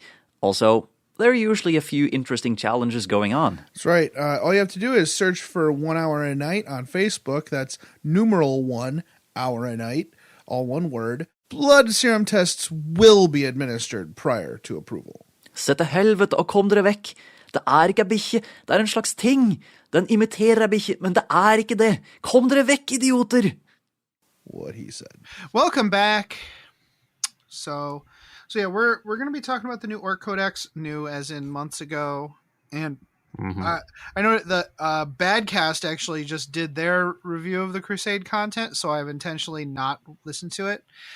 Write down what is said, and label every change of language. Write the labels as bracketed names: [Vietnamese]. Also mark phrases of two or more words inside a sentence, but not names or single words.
[English] Also, there are usually a few interesting challenges going on. That's right. All you have to do is search for 1 Hour a Night on Facebook. That's numeral 1 hour a night, all one word. Blood serum tests will be administered prior to approval. [Norwegian] Se til helvete og kom dere vekk. Det er ikke en bikkje, det er en slags ting. Den imiterer en bikkje, men det er ikke det. Kom dere vekk, idioter! [English] What he said. Welcome back. So yeah, we're going to be talking about the new Orc Codex, new as in months ago. And I know the Badcast actually just did their review of the Crusade content, so I've intentionally not listened to it.